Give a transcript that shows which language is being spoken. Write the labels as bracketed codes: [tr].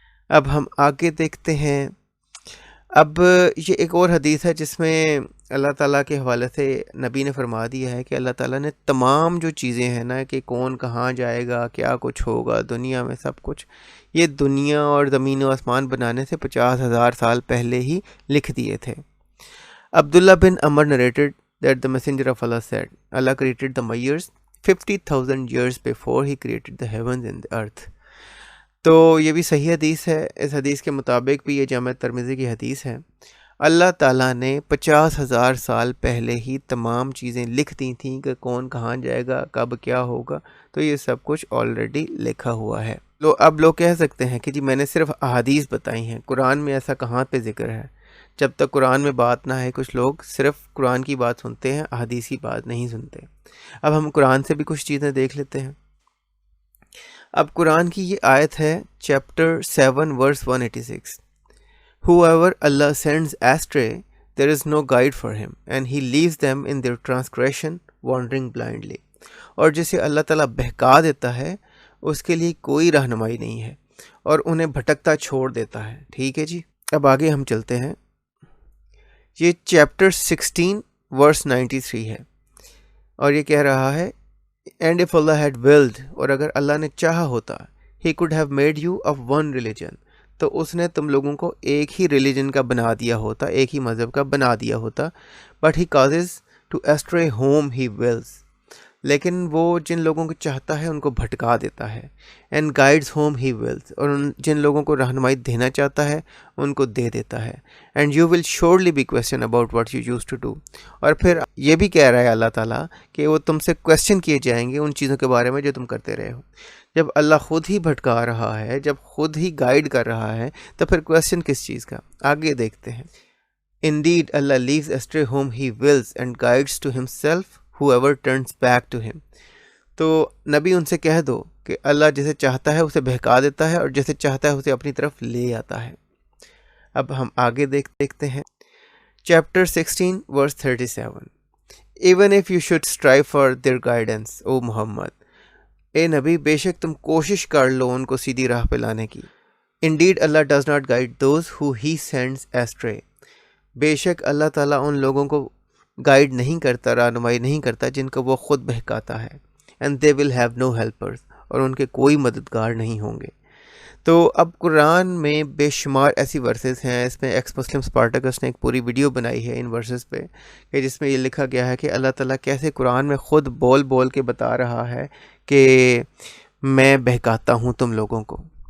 [ur] اب ہم آگے دیکھتے ہیں. اب یہ ایک اور حدیث ہے جس میں اللہ تعالیٰ کے حوالے سے نبی نے فرما دیا ہے کہ اللہ تعالیٰ نے تمام جو چیزیں ہیں نا کہ کون کہاں جائے گا، کیا کچھ ہوگا دنیا میں، سب کچھ یہ دنیا اور زمین و آسمان بنانے سے 50,000 سال پہلے ہی لکھ دیے تھے. [en] Abdullah bin Umar narrated that the messenger of Allah said, Allah created the years 50,000 years before he created the heavens and the earth. [ur] تو یہ بھی صحیح حدیث ہے. اس حدیث کے مطابق بھی یہ جامع ترمذی کی حدیث ہے. اللہ تعالیٰ نے 50,000 سال پہلے ہی تمام چیزیں لکھ دی تھیں کہ کون کہاں جائے گا، کب کیا ہوگا. تو یہ سب کچھ آلریڈی لکھا ہوا ہے. اب لوگ کہہ سکتے ہیں کہ جی میں نے صرف احادیث بتائی ہیں، قرآن میں ایسا کہاں پہ ذکر ہے؟ جب تک قرآن میں بات نہ ہے کچھ لوگ صرف قرآن کی بات سنتے ہیں، احادیث کی بات نہیں سنتے. اب ہم قرآن سے بھی کچھ چیزیں دیکھ لیتے ہیں. اب قرآن کی یہ آیت ہے chapter 7 verse 186. [en] Whoever Allah sends astray, there is no guide for him, and he leaves them in their transgression, wandering blindly. [ur] اور جسے اللہ تعالیٰ بہکا دیتا ہے اس کے لیے کوئی رہنمائی نہیں ہے اور انہیں بھٹکتا چھوڑ دیتا ہے. ٹھیک ہے جی، اب آگے ہم چلتے ہیں. یہ چیپٹر 16 ورس 93 ہے اور یہ کہہ رہا ہے and [en] if Allah had willed، [ur] اور اگر اللہ نے چاہا ہوتا [en] he could have made you of one religion، [ur] تو اس نے تم لوگوں کو ایک ہی ریلیجن کا بنا دیا ہوتا، ایک ہی مذہب کا بنا دیا ہوتا. [en] but he causes to astray whom he wills، [ur] لیکن وہ جن لوگوں کو چاہتا ہے ان کو بھٹکا دیتا ہے. [en] and guides whom he wills, [ur] اور جن لوگوں کو رہنمائی دینا چاہتا ہے ان کو دے دیتا ہے. [en] And you will surely be question about what you use to do. [ur] اور پھر یہ بھی کہہ رہا ہے اللہ تعالیٰ کہ وہ تم سے کویسچن کیے جائیں گے ان چیزوں کے بارے میں جو تم کرتے رہے ہو. جب اللہ خود ہی بھٹکا رہا ہے، جب خود ہی گائیڈ کر رہا ہے، تو پھر کویسچن کس چیز کا؟ آگے دیکھتے ہیں. [en] Indeed, Allah leaves astray whom He wills and guides to Himself whoever turns back to Him. [ur] تو نبی ان سے کہہ دو کہ اللہ جسے چاہتا ہے اسے بہکا دیتا ہے اور جسے چاہتا ہے اسے اپنی طرف لے آتا ہے. اب ہم آگے دیکھتے ہیں. [en] Chapter 16 verse 37. Even if you should strive for their guidance, O Muhammad. [ur] اے نبی، بے شک تم کوشش کر لو ان کو سیدھی راہ پہ لانے کی. [en] Indeed, Allah does not guide those who He sends astray. [ur] بے شک اللہ تعالیٰ ان لوگوں کو گائیڈ نہیں کرتا، رہنمائی نہیں کرتا جن کو وہ خود بہکاتا ہے. [en] and they will have no helpers, [ur] اور ان کے کوئی مددگار نہیں ہوں گے. تو اب قرآن میں بے شمار ایسی ورسز ہیں. اس میں ایکس مسلم اسپارٹکس نے ایک پوری ویڈیو بنائی ہے ان ورسز پہ، کہ جس میں یہ لکھا گیا ہے کہ اللہ تعالیٰ کیسے قرآن میں خود بول بول کے بتا رہا ہے کہ میں بہکاتا ہوں تم لوگوں کو.